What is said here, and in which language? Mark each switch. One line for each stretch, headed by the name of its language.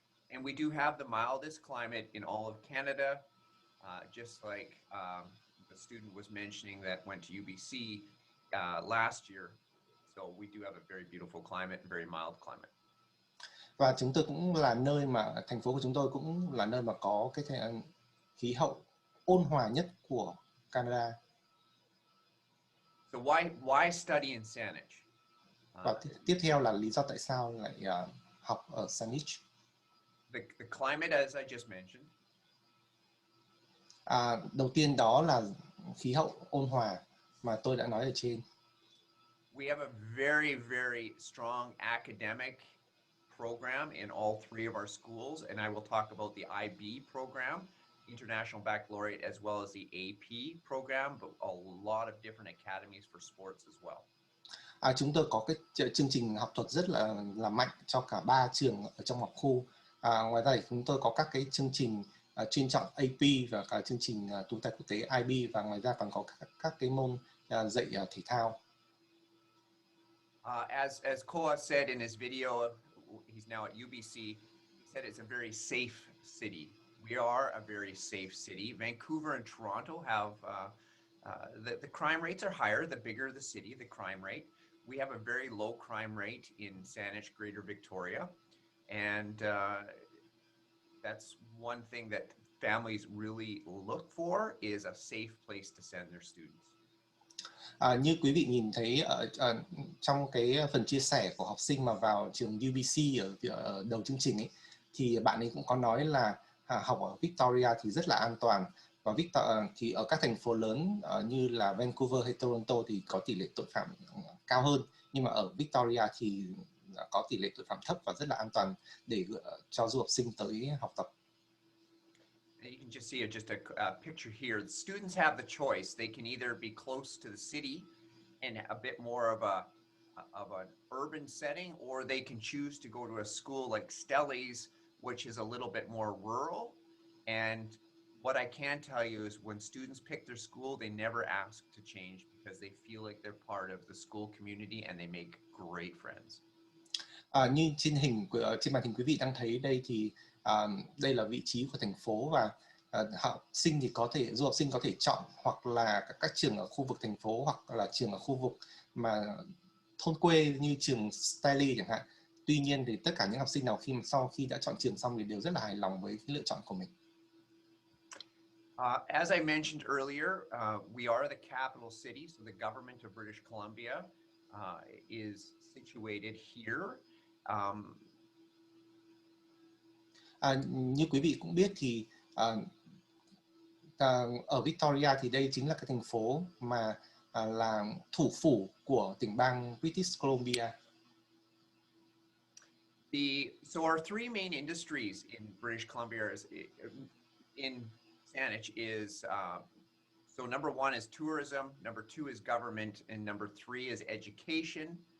English: And we do have the mildest climate in all of Canada, just like the student was mentioning that went to UBC last year. So we do have a very beautiful climate, very mild climate.
Vietnamese: Và chúng tôi cũng là nơi mà thành phố của chúng tôi cũng là nơi mà có cái khí hậu ôn hòa nhất của Canada.
English: So why study in Saanich?
Vietnamese: Và tiếp theo là lý do tại sao lại học ở Saanich.
English: The climate, as I just mentioned.
Vietnamese: Đầu tiên đó là khí hậu ôn hòa mà tôi đã nói ở trên.
English: We have a very, very strong academic program in all three of our schools, and I will talk about the IB program, International Baccalaureate, as well as the AP program, but a lot of different academies for sports as well.
Vietnamese: Chúng tôi có cái chương trình học thuật rất là mạnh cho cả 3 trường ở trong học khu. Ngoài ra thì chúng tôi có các cái chương trình chuyên trọng AP và cả chương trình tú tài quốc tế IB, và ngoài ra còn có các cái môn dạy thể thao.
English: As Koa said in his video, he's now at UBC, he said it's a very safe city. We are a very safe city. Vancouver and Toronto have, the crime rates are higher, the bigger the city, the crime rate. We have a very low crime rate in Saanich, Greater Victoria. And that's one thing that families really look for, is a safe place to send their students.
Vietnamese: Như quý vị nhìn thấy trong cái phần chia sẻ của học sinh mà vào trường UBC ở đầu chương trình ấy, thì bạn ấy cũng có nói là học ở Victoria thì rất là an toàn, và thì ở các thành phố lớn như là Vancouver hay Toronto thì có tỷ lệ tội phạm cao hơn, nhưng mà ở Victoria thì có tỷ lệ tội phạm thấp và rất là an toàn để cho du học sinh tới học tập.
English: You can just see a picture here. The students have the choice. They can either be close to the city and a bit more of an urban setting, or they can choose to go to a school like Stelli's, which is a little bit more rural. And what I can tell you is when students pick their school, they never ask to change because they feel like they're part of the school community and they make great friends.
Vietnamese: Như trên màn hình quý vị đang thấy đây thì đây là vị trí của thành phố, và học sinh thì du học sinh có thể chọn hoặc là các trường ở khu vực thành phố hoặc là trường ở khu vực mà thôn quê như trường Stanley chẳng hạn. Tuy nhiên thì tất cả những học sinh nào sau khi đã chọn trường xong thì đều rất là hài lòng với cái lựa chọn của mình.
English: As I mentioned earlier, we are the capital city, so the government of British Columbia is situated here.
Vietnamese: Như quý vị cũng biết thì ở Victoria thì đây chính là cái thành phố mà là thủ phủ của tỉnh bang British Columbia.
English: So our three main industries in British Columbia in Saanich is so number one is tourism, number two is government, and number three is education.